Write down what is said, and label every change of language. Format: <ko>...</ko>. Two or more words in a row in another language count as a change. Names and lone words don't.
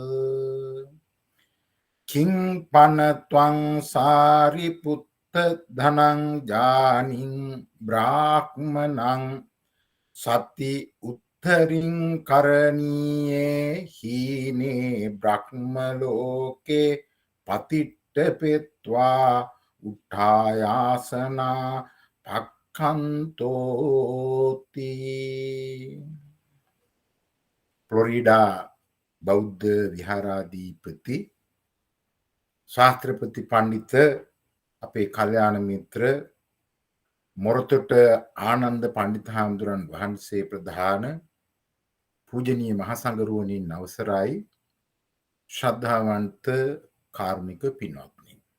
<pi>Kiṃ panatvang sāriputta dhanang jāniṃ brāhmanang sati uttariṃ karaniye hīne brahmaloke patiṭṭapetva uṭṭhāyāsana</pi> <si>pakkantoti ෆ්ලොරිඩා බෞද්ධ විහාරාධිපති ශාස්ත්‍රපති පණ්ඩිත අපේ කල්යාණ මිත්‍ර මොරතොට ආනන්ද පණ්ඩිත හාමුදුරන් වහන්සේ ප්‍රධාන පූජනීය මහා සංඝරුවනින් අවසරයි ශ්‍රද්ධාවන්ත කාරුණික පින්වත්නි</si>